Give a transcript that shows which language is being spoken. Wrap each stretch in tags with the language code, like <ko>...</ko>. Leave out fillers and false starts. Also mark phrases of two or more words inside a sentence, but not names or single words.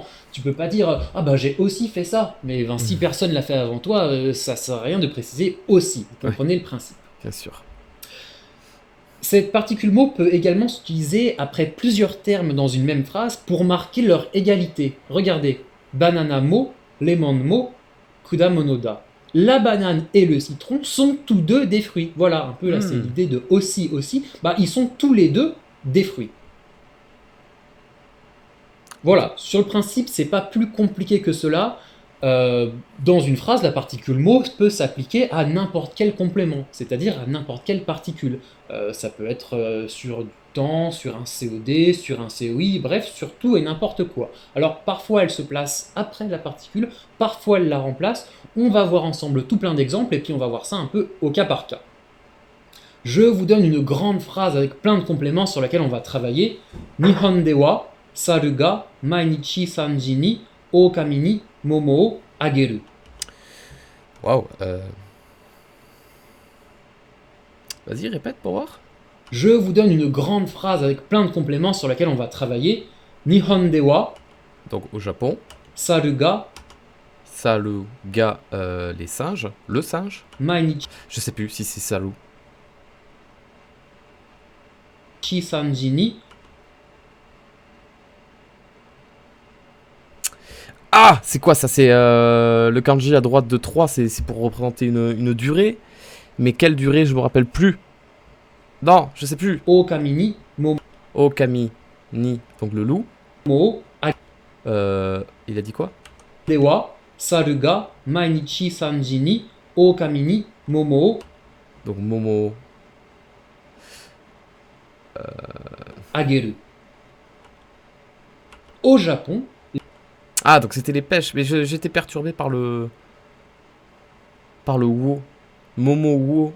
<fr>Tu peux pas dire ah bah j'ai aussi fait ça, mais si personne l'a fait avant toi, ça sert à rien de préciser aussi. Vous comprenez le principe. Bien sûr. Cette particule mot peut également s'utiliser après plusieurs termes dans une même phrase pour marquer leur égalité.</fr> <ja>Regardez, バナナも、レモンも、果物だ.</ja> <fr>La banane et le citron sont tous deux des fruits. Voilà, un peu là, c'est l'idée de aussi. Bah, ils sont tous les deux des fruits. Voilà, sur le principe, c'est pas plus compliqué que cela. Dans une phrase, la particule mot peut s'appliquer à n'importe quel complément, c'est-à-dire à n'importe quelle particule. Ça peut être sur du temps, sur un COD, sur un COI, bref, sur tout et n'importe quoi. Alors parfois elle se place après la particule, parfois elle la remplace. On va voir ensemble tout plein d'exemples et puis on va voir ça un peu au cas par cas. Je vous donne une grande phrase avec plein de compléments sur laquelle on va travailler.</fr> <ja>日本ではサルが毎日三時にオオカミに桃をあげる.</ja> <fr>Waouh. Vas-y, répète pour voir. Je vous donne une grande phrase avec plein de compléments sur laquelle on va travailler.</fr> <ja>日本では</ja> <fr>Donc au Japon,</fr> <ja>サルがサルが</ja> <fr>les singes, le singe.</fr> <ja>毎日</ja> <fr>Je sais plus si c'est salu.</fr> <ja>三時に.</ja> <fr>Ah, c'est quoi ça? C'est le kanji à droite de 3, c'est pour représenter une durée. Mais quelle durée? Je me rappelle plus. Non, je sais plus.</fr> <ja>オオカミに桃オオカミに,</ja> <fr>donc le loup.</fr> <ja>o</ja> <fr>Il a dit quoi?</fr> <ja>ではサルが毎日三時にオオカミに桃を</ja> <fr>Donc Momo.</fr> <ja>あげる.</ja> <fr>Au Japon, Ah, donc c'était les pêches. Mais j'étais perturbé par le wo.</fr> <ja>桃を.</ja>